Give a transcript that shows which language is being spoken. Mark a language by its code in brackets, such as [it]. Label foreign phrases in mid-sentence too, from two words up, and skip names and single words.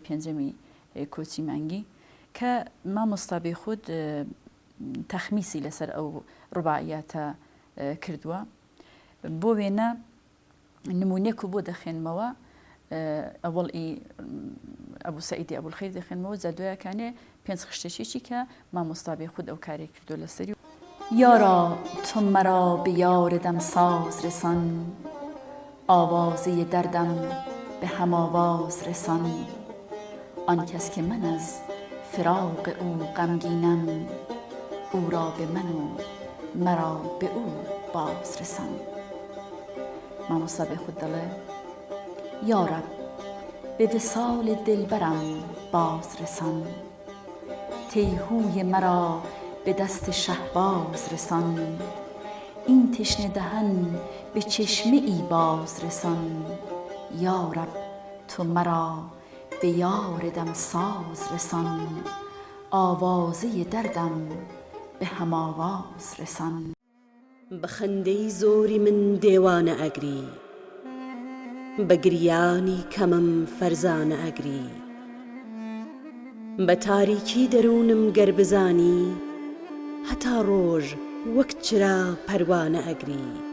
[ckb] پێنجەمی کۆچی مانگی کە مامۆستا بێخود تەخمیسی لەسەر ئەو ڕوباعیاتە کردووە بۆ وێنە نمونێک و بۆ دەخێنمەوە ئەوڵی ئەبوو سەعیدی ئەبوولخەیر دەخێنمەوە جا دوایەکانێ پێنج خشتێکی کە مامۆستا بێخود ئەو کارێک کردو لەسەری [fa] یارا تو مرا به یار دمساز رسان آوازه دردم به هم آواز رسان آن کس که من از فراق او غمگینم او را به من و مرا به او باز رسان [ckb] مامۆستا بێخود دەڵێ [fa] یارب به وصال دلبرم باز رسان تیهوی مرا به دست شهباز رسان این تشنه دهن به چشمه ای باز رسان یارب تو مرا به یار دمساز رسان آوازه دردم به هم آواز رسان [ckb] بە خەندەی زۆری من دێوانە ئەگری بە گریانی کەمم فەرزانە ئەگری بە تاریکی دەروونم گەر بزانی هەتا ڕۆژ وەک چرا پەروانە ئەگری